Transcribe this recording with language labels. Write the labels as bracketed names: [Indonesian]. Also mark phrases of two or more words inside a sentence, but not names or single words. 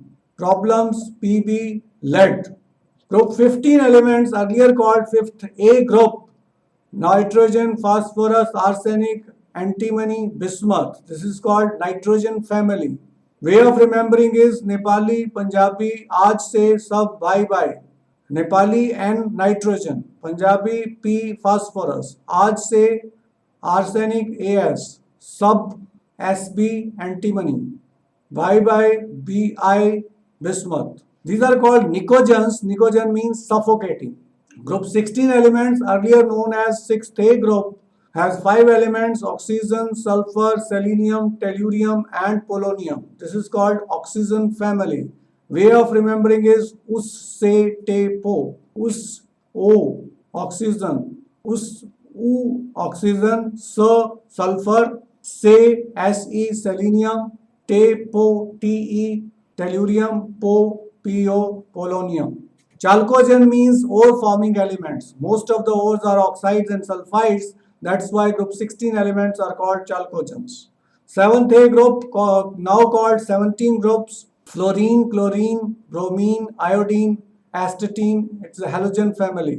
[English] Problems, Pb, lead. Group 15 elements, earlier called 5th A group: nitrogen, phosphorus, arsenic, antimony, bismuth. This is called nitrogen family. Way of remembering is Nepali, [Hindi] Punjabi, आज से सब भाई भाई. [English] Nepali N, nitrogen. Punjabi P, phosphorus. [Hindi] आज से [English] arsenic As. Sab Sb, antimony. [Hindi] भाई भाई [English] Bi, bismuth. These are called nicogens. Nicogen means suffocating. Group 16 elements, earlier known as 6th A group, has 5 elements: oxygen, sulfur, selenium, tellurium and polonium. This is called oxygen family. Way of remembering is us, se, te, po. Us, O, oxygen. Us, U, oxygen. So, sulfur. Se, Se, selenium. Te, po, Te, tellurium. Po, Po, polonium. Chalcogen means ore forming elements. Most of the ores are oxides and sulfides. That's why group 16 elements are called chalcogens. 7th A group, now called 17 groups: fluorine, chlorine, bromine, iodine, astatine. It's a halogen family.